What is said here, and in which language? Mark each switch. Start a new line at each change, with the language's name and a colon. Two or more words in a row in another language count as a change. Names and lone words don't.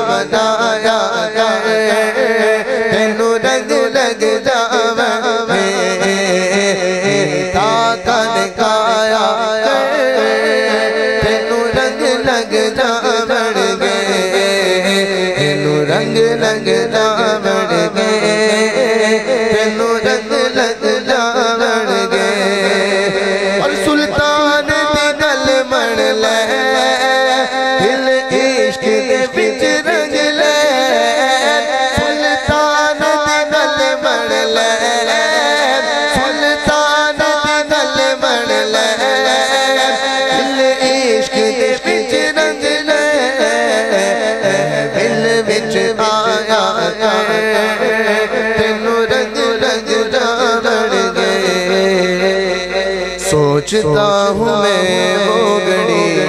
Punjabi: دکھایا تینو رنگ لگ جاوے تاکہ دکھایا تینو رنگ لگ جاوے تینو رنگ لگ جاوے تینو رنگ لگ جاوے اور سلطان دی گل مڑ لے دل عشق دے وچ رنگ لے سلطان دی گل مڑ لے سلطان دی گل مڑ لے دل عشق دے وچ رنگ لے دل وچ آیا تینو رنگ لگ جاوے
Urdu: سوچتا ہوں میں وہ گھڑی